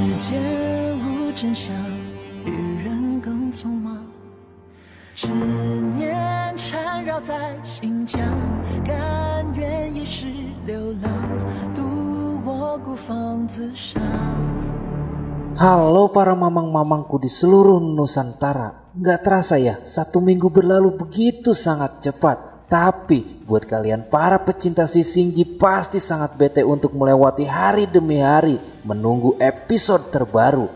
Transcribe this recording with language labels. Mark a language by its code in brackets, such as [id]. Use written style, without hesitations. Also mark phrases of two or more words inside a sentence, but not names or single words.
[zh] 见无真相，与人更匆忙，执念缠绕在心墙，甘愿一世流浪，渡我孤芳自赏。 [id] Halo para mamang-mamangku di seluruh Nusantara. Nggak terasa ya, 1 minggu berlalu begitu sangat cepat. Tapi buat kalian para pecinta si Shinji pasti sangat bete untuk melewati hari demi hari menunggu episode terbaru.